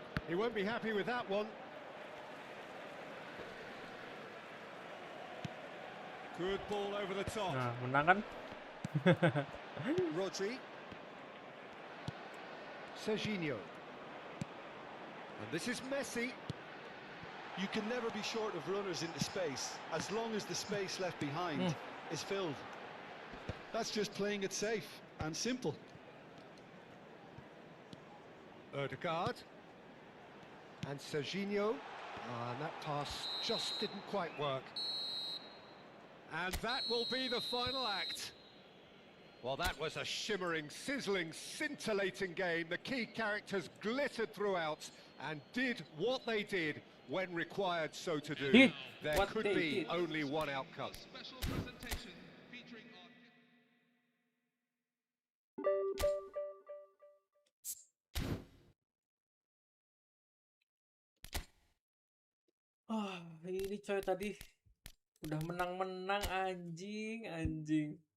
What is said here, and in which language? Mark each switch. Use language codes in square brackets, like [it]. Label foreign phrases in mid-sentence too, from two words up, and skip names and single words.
[en] He won't be happy with that one. Good ball over the top. [id] Nah, menang kan? [en] Rodri. Serginho. And this is Messi. You can never be short of runners into space, as long as the space left behind is filled. That's just playing it safe and simple. Odegaard. And Serginho. And that pass just didn't quite work. And that will be the final act. Well, that was a shimmering, sizzling, scintillating game. The key characters glittered throughout and did what they did when required so to do. There could be only one outcome. Special presentation featuring [id] Ini coy tadi udah menang-menang anjing.